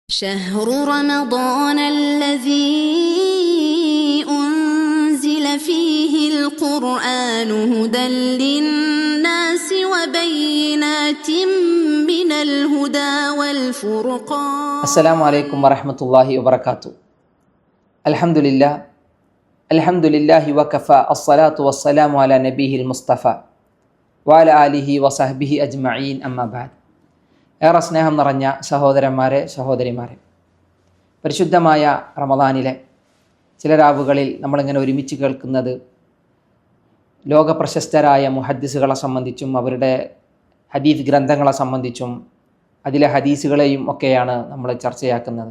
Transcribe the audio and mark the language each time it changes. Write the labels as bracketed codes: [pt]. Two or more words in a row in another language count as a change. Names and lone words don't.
[ar] شهر رمضان الذي أنزل فيه القرآن هدى للناس وبينات من الهدى والفرقان. السلام عليكم ورحمة الله وبركاته. الحمد لله وكفى الصلاة والسلام على نبيه المصطفى وعلى آله وصحبه أجمعين أما بعد. [ml] ഏറെ സ്നേഹം നിറഞ്ഞ സഹോദരന്മാരെ, സഹോദരിമാരെ, പരിശുദ്ധമായ റമദാനിലെ ചില രാവുകളിൽ നമ്മളിങ്ങനെ ഒരുമിച്ച് കേൾക്കുന്നത് ലോകപ്രശസ്തരായ മുഹദ്ദിസുകളെ സംബന്ധിച്ചും അവരുടെ ഹദീസ് ഗ്രന്ഥങ്ങളെ സംബന്ധിച്ചും അതിലെ ഹദീസുകളെയും ഒക്കെയാണ് നമ്മൾ ചർച്ചയാക്കുന്നത്.